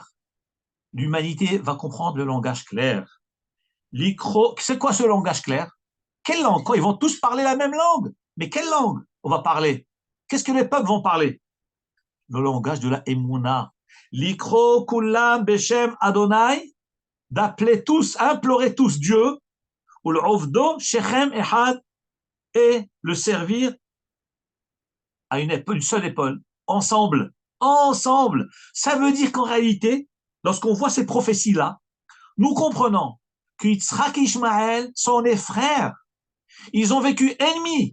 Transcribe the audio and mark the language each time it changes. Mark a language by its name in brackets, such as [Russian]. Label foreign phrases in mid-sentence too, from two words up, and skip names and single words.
[French] L'humanité va comprendre le langage clair. C'est quoi ce langage clair? Quelle langue? Ils vont tous parler la même langue. Mais quelle langue on va parler? Qu'est-ce que les peuples vont parler? Le langage de la Emouna. [Hebrew] לקרוא כולם בשם אדני, [French] d'appeler tous, implorer tous Dieu, ou le [Hebrew] עבדו שכם אחד, [French] et le servir à une seule épaule, ensemble. Ensemble. Ça veut dire qu'en réalité, lorsqu'on voit ces prophéties-là, nous comprenons que Yitzhak et Ishmaël sont des frères. Ils ont vécu ennemis.